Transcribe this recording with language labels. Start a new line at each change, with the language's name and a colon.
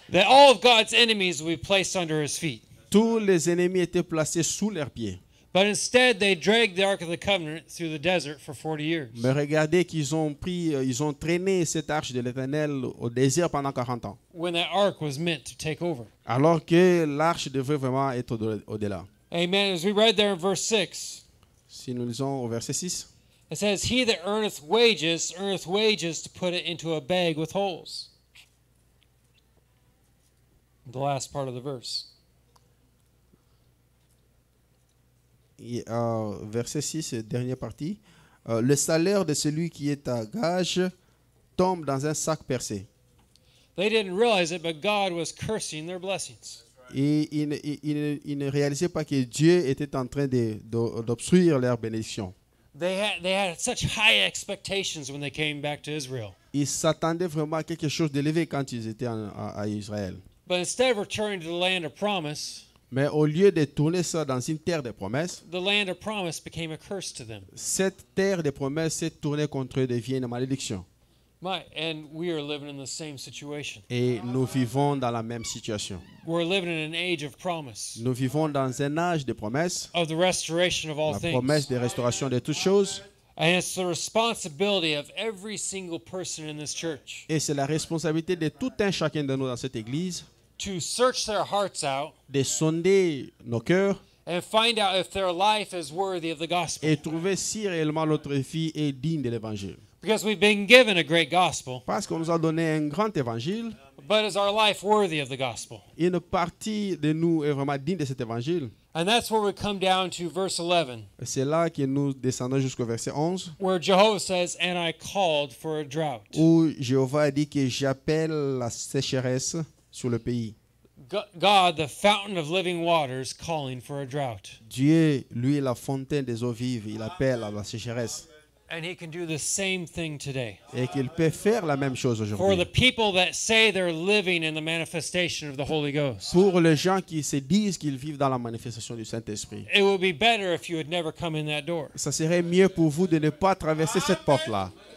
English: That all of God's enemies would be placed under his feet.
French: Tous les ennemis étaient placés sous leurs pieds.
English: But instead, they dragged the Ark of the Covenant through the desert for 40 years.
French: Mais regardez qu'ils ont ils ont traîné cette arche de l'Éternel au désert pendant 40 ans.
English: When that ark was meant to take over.
French: Alors que l'arche devait vraiment être au-delà. Amen.
English: As we read there in verse 6,
French: Si nous lisons au verset 6.
English: it says, He that earneth wages to put it into a bag with holes. The last part of the verse.
French: Verset 6, dernière partie. Le salaire de celui qui est à gage tombe dans un sac percé.
English: They didn't realize it, but God was cursing their blessings.
French: Et ils ne réalisaient pas que Dieu était en train d'obstruire leur bénédiction.
English: They had such high expectations when they came back to Israel.
French: Ils s'attendaient vraiment à quelque chose d'élevé quand ils étaient à Israël.
English: But instead of returning to the land of promise,
French: Mais au lieu de tourner ça dans une terre de promesses,
English: the land of promise became a curse to them.
French: cette terre de promesses s'est tournée contre eux, devient une malédiction.
English: And we are living in the same situation.
French: Et nous vivons dans la même situation.
English: We're living in an age of promise,
French: Nous vivons dans un âge de promesses,
English: of the restoration of all
French: la
English: things.
French: promesse de restauration de toutes choses.
English: And it's the responsibility of every single person in this church
French: Et c'est la responsabilité de tout un chacun de nous dans cette église
English: to search their hearts out
French: de sonder nos cœurs
English: and find out if their life is worthy of the gospel.
French: et trouver si réellement notre vie est digne de l'évangile.
English: Because we've been given a great gospel,
French: Parce qu'on nous a donné un grand évangile,
English: but is our life worthy of the gospel?
French: une partie de nous est vraiment digne de cet évangile.
English: And that's where we come down to verse 11,
French: Et c'est là que nous descendons jusqu'au verset 11,
English: where Jehovah says, And I called for a drought.
French: où Jéhovah a dit que j'appelle la sécheresse sur le pays.
English: God, the fountain of living waters, calling for a drought.
French: Dieu, lui, est la fontaine des eaux vives, il appelle à la sécheresse.
English: And he can do the same thing today.
French: et qu'il peut faire la même chose
English: For the
French: aujourd'hui.
English: people that say they're living in the manifestation of the Holy Ghost,
French: Pour les gens qui se disent qu'ils vivent dans la manifestation du Saint-Esprit,
English: it would be better if you had never come in that door
French: ça serait mieux pour vous de ne pas traverser cette porte-là.